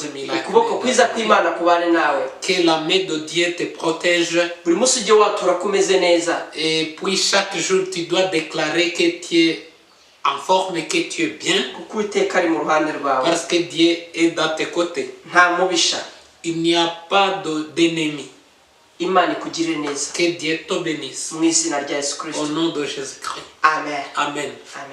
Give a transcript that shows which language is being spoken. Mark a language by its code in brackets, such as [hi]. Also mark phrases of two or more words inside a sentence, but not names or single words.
[rw] ukuboko kwiza [fr] miraculeuses. [rw] kw'Imana kubane nawe. [fr] Que la main de Dieu te protège. [rw] buri munsi ujye watura ko umeze neza. [fr] Et puis chaque jour, tu dois déclarer que tu es en forme et que tu es bien. [rw] kuko Uwiteka ari mu ruhande rwawe. [fr] Parce que Dieu est dans tes côtés. [rw] nta mubisha. [fr] Il n'y a pas d'ennemi. [rw] Imana ikugirire neza [fr] Que Dieu te bénisse. [rw] mu izina rya Yesu [fr] Au [rw] Kristo. [fr] nom de Jésus-Christ. Amen. Amen. Amen.